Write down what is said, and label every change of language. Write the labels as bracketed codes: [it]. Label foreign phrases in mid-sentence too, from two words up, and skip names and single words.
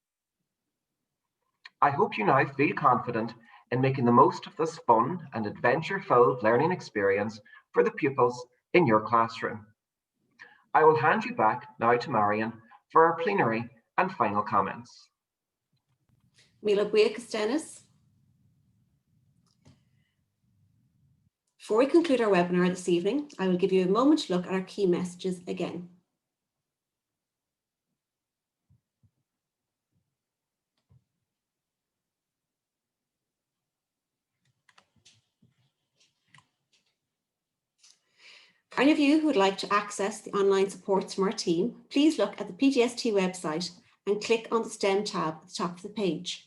[en] I hope you now feel confident in making the most of this fun and adventure-filled learning experience for the pupils in your classroom. I will hand you back now to Marion for our plenary and final comments. [ga] Míle buíochas, Dennis. [en] Before we conclude our webinar this evening, I will give you a moment to look at our key messages again. For any of you who would like to access the online supports from our team, please look at the PDST website and click on the STEM tab at the top of the page.